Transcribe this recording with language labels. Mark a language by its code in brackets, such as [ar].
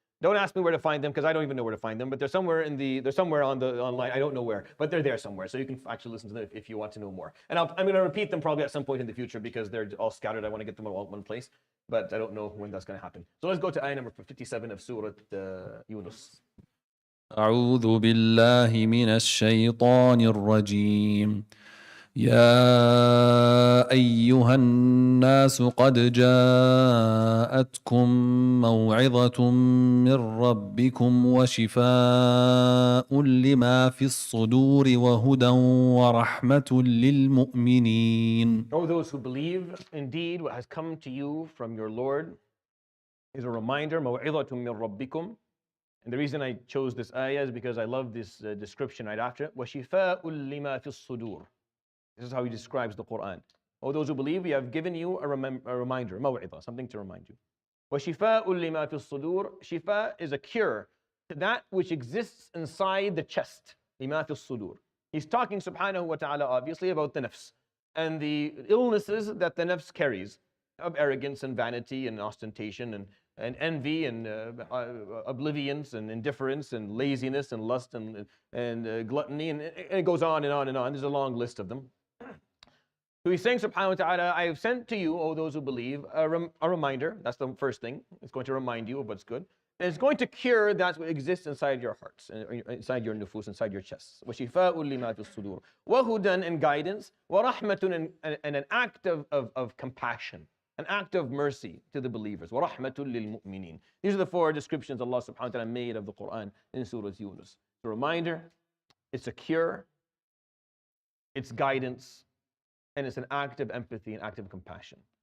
[en] Don't ask me where to find them because I don't even know where to find them, but they're somewhere online. I don't know where, but they're there somewhere. So you can actually listen to them if you want to know more. And I'm going to repeat them probably at some point in the future because they're all scattered. I want to get them all in one place, but I don't know when that's going to happen. So let's go to ayah number 57 of Surah Yunus. [ar] أعوذ بالله من الشيطان الرجيم يا أيها الناس قد جاءتكم موعظة من ربكم وشفاء لما في الصدور وهدى ورحمة للمؤمنين. [en] O those who believe, indeed what has come to you from your Lord is a reminder, [ar] موعظة من ربكم. [en] And the reason I chose this ayah is because I love this description right after it. [ar] وَشِفَاءٌ لِمَا فِي الصُّدُورِ. [en] This is how he describes the Quran. O those who believe, we have given you a reminder, maw'idah, something to remind you. [ar] وَشِفَاءٌ لِمَا فِي الصُّدُورِ. [en] Shifa is a cure to that which exists inside the chest. [ar] لِمَا فِي الصُّدُورِ. [en] He's talking subhanahu wa ta'ala obviously about the nafs and the illnesses that the nafs carries of arrogance and vanity and ostentation and envy and oblivience and indifference and laziness and lust and gluttony, and it goes on and on and on. There's a long list of them. So he's saying, subhanahu wa ta'ala, I have sent to you, O those who believe, a reminder. That's the first thing. It's going to remind you of what's good. And it's going to cure that what exists inside your hearts, inside your nufus, inside your chests. [ar] وَشِفَاءٌ لِمَا فِي الصُّدُورِ وَهُدًى, [en] and guidance. وَرَحْمَةٌ, and an act of compassion, an act of mercy to the believers. [ar] وَرَحْمَةٌ لِلْمُؤْمِنِينَ. [en] These are the four descriptions Allah subhanahu wa ta'ala made of the Quran in Surat Yunus. It's a reminder, it's a cure, it's guidance, and it's an act of empathy, an act of compassion.